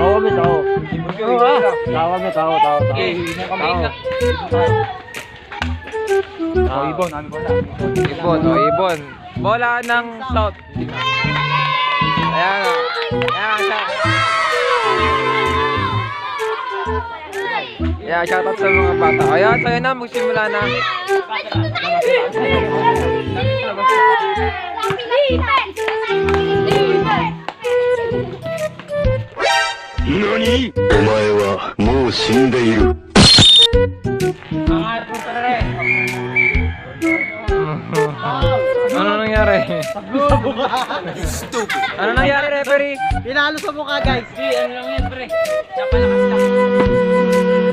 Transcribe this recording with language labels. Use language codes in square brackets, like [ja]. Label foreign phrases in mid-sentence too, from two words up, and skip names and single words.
[tl] Ibon. Bola ng South. Ayan. Yeah, shoutout sa mga bata. Ayan, so yun na, magsimula na. NANI? [ja] お前はもう死んでいる。 [tl] Ano nangyari? Ano nangyari, referee? Pinalo sa mukha guys. Ano lang yan, pre? Napalakas lang.